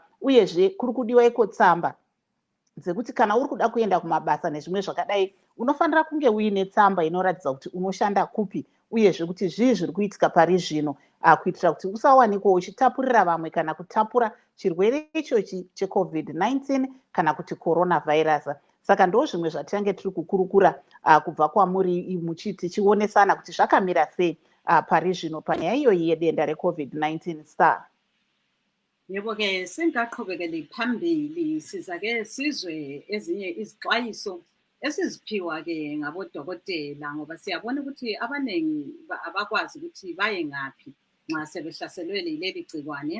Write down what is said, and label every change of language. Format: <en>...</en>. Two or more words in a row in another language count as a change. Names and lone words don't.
<sn>Uyezve kuri kudiwa iko tsamba dzekuti kana uri kuda kuenda kumabasa nezvimwe zvakadai unofanira kunge uine tsamba inoratidza kuti unoshanda kupi uyezve kuti zvii zviri kuitika pari zvino kuitira kuti usawanikwa uchitapurira vamwe kana kutapura chirwere ichochi cheCovid-19 kana kuti coronavirus. Saka ndo zvimwe zvatichange tiri kukurukura kubva kwamuri muchiti tichionesana kuti zvakamira sei pari zvino panyaya iyoyi yedenda reCovid-19 star.</sn> <nd>Yebo-ke singaqhubekeli phambili siza-ke sizwe ezinye izixwayiso esiziphiwa-ke ngabodokotela ngoba siyabona ukuthi abaningi abakwazi ukuthi baye ngaphi nxa sebehlaselwe yileli gciwane.</nd>